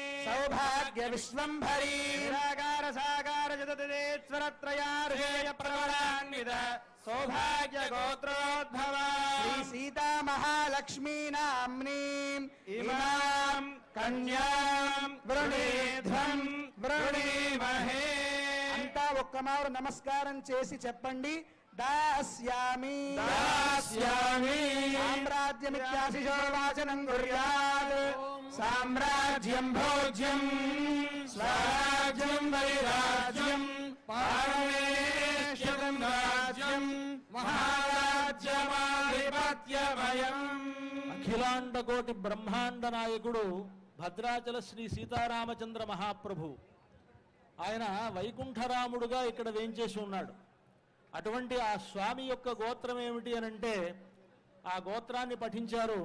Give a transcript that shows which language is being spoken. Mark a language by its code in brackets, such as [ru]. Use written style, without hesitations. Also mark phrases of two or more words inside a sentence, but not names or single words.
[sa] सौभाग्य विश्वंभरीं निराकार साकार चिदीश्वर त्रयार्धेय प्रवरान्वित सौभाग्य गोत्रोद्भवा श्री सीता महालक्ष्मी नाम्नीं इमां कन्यां वृणीध्वं वृणीमहे अंता [te] ఒక్కమారు నమస్కారం చేసి చెప్పండి [sa] दास्यामि दास्यामि साम्राज्यमित्याशिषो वाचनं कुर्यात् साम्राज्यं भोज्यं स्वराज्यं वैराज्यं पारमेश्वरं राज्यं महाराज्यमाधिपत्यमयम् [te] అఖిలాండ కోటి బ్రహ్మాండ నాయకుడు భద్రాచల శ్రీ సీతారామచంద్ర మహాప్రభు ఆయన వైకుంఠరాముడుగా ఇక్కడ వేంచేసి ఉన్నాడు. అటువంటి ఆ స్వామి యొక్క గోత్రం ఏమిటి అనంటే ఆ గోత్రాన్ని పఠించారు.